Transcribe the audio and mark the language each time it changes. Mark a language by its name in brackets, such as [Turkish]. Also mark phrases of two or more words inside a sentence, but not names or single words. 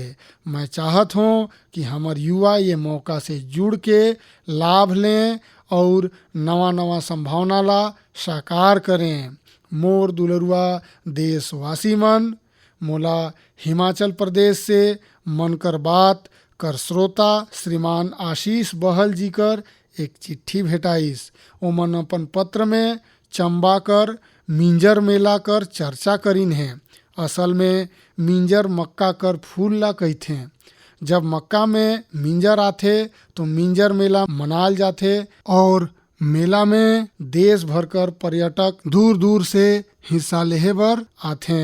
[Chhattisgarhi] मैं चाहत हूँ कि हमार युवा ये मौका से जुड़ के लाभ लें और नवा नवा संभावना ला साकार करें। मोर दुलरुआ देशवासी मन, मोला हिमाचल प्रदेश से मन कर बात कर श्रोता श्रीमान आशीष बहल जी कर एक चिट्ठी भेटाइस। ओमन अपन पत्र में चंबा कर मिंजर मेला कर चर्चा करीन है। असल में मिंजर मक्का कर फूल ला कहथे। जब मक्का में मिंजर आथे तो मिंजर मेला मनाल जाथे और मेला में देश भर कर पर्यटक दूर दूर से हिस्सा लेहे बर आथे।